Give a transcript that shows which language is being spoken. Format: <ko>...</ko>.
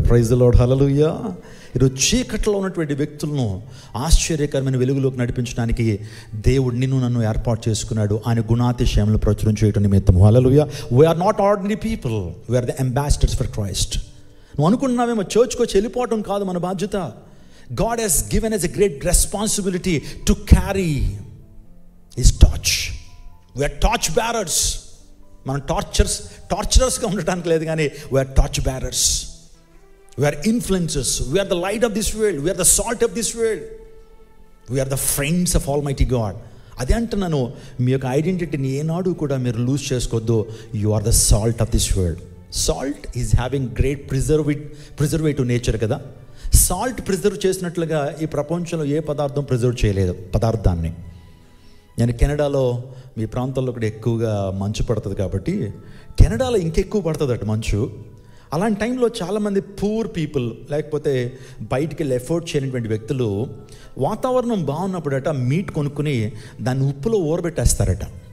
<te>Praise the lord, హల్లెలూయా. ఈరోజు చీకట్లో ఉన్నటువంటి వ్యక్తులను ఆశ్చర్యకరమైన వెలుగులోకి నడిపించడానికి దేవుడు నిన్ను నన్ను ఏర్పాటు చేసుకున్నాడు. ఆయన గుణాతిశయములను ప్రచురం చేయడం నిమిత్తం. హల్లెలూయా.</te> <en>We are not ordinary people, we are the ambassadors for Christ.</en> <te>నువ్వు అనుకుంటున్నావేమో చర్చ్కి వచ్చి వెళ్ళిపోవటం కాదు మన బాధ్యత.</te> <en>God has given us a great responsibility to carry His torch. We are torch bearers.</en> <te>మనం టార్చరర్స్గా ఉండటానికి లేదు, కానీ</te> <en>we are torch bearers. We are influencers. We are the light of this world. We are the salt of this world. We are the friends of Almighty God.</en> <te>అదే అంటున్నాను, మీ యొక్క ఐడెంటిటీని ఏనాడు కూడా మీరు లూజ్ చేసుకోవద్దు.</te> <en>You are the salt of this world. Salt is having great preservative nature</en> <te>కదా. Salt preserve చేసినట్లుగా ఈ ప్రపంచంలో ఏ పదార్థం ప్రిజర్వ్ చేయలేదు పదార్థాన్ని. నేను కెనడాలో, మీ ప్రాంతాల్లో కూడా ఎక్కువగా మంచు పడుతుంది కాబట్టి కెనడాలో ఇంకెక్కువ పడుతుంది అటు మంచు. అలాంటి టైంలో చాలామంది పూర్ పీపుల్, లేకపోతే బయటికి వెళ్ళి ఎఫోర్డ్ చేయనటువంటి వ్యక్తులు వాతావరణం బాగున్నప్పుడట మీట్ కొనుక్కుని దాన్ని ఉప్పులో ఊరబెట్టేస్తారట.</te>